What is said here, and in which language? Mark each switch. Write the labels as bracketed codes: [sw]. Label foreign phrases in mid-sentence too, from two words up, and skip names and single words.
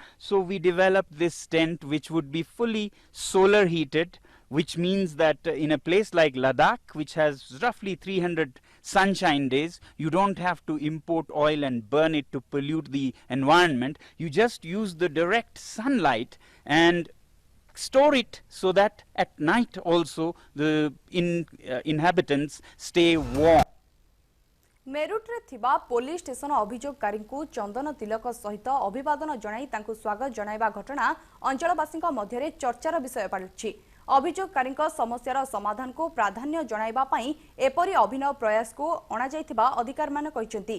[en] So we developed this tent which would be fully solar heated, which means that in a place like Ladakh, which has roughly 300 sunshine days, you don't have to import oil and burn it to pollute the environment. You just use the direct sunlight and store it so that at night also the inhabitants stay warm. [or] ମେରୁଟ୍ରେ ଥିବା ପୁଲିସ ଷ୍ଟେସନ ଅଭିଯୋଗକାରୀ କୁ ଚନ୍ଦନ ତିଳକ ସହିତ ଅଭିବାଦନ ଜଣାଇ ତାଙ୍କୁ ସ୍ୱାଗତ ଜଣାଇବା ଘଟଣା ଅଞ୍ଚଳବାସୀ ମଧ୍ୟ ଚର୍ଚ୍ଚାର ବିଷୟ ପାଲୁଛି। ଅଭିଯୋଗକାରୀ ସମସ୍ୟାର ସମାଧାନ କୁ ପ୍ରାଧାନ୍ୟ ଜଣାଇବା ପାଇଁ ଏପରି ଅଭିନବ ପ୍ରୟାସ କୁ ଅଣା ଯାଇଥିବା ଅଧିକାରୀ ମାନେ କହିସେନ୍ତି।